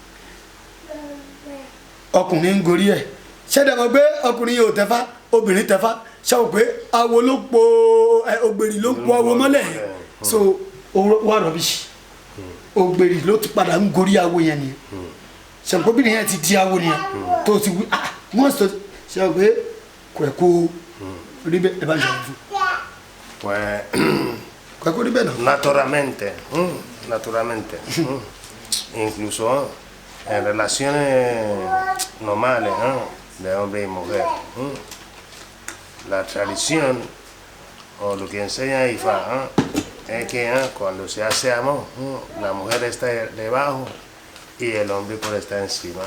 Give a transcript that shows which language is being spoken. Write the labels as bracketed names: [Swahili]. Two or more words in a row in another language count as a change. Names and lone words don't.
[Yoruba] ọkùnrin ń gorí ẹ̀ ṣẹ́dẹ̀ mọ̀ pé ọkùnrin yẹn ò tẹ́fá obìnrin tẹ́fá ṣáwó pé awo ló po ògbèrì ló po awo mọ́lẹ̀ so wà rọ̀bìṣì ògbèrì ló ti padà ń gorí awo yẹn nìyẹn ṣàǹkóbìnrin yẹn ti di awo nìyẹn tó ti wí wọ́n sọ ṣáwó pé kò ẹ̀kọ́ rí bẹ́ẹ̀ ẹ bá ń ṣàwọn fún. Kò ẹ̀kọ́ rí bẹ́ẹ̀ náà. [Spanish] Naturalmente. Incluso en relaciones normales de hombre y mujer. La tradición o lo que enseña Ifá es que cuando se hace amor, la mujer está debajo y el hombre puede estar encima.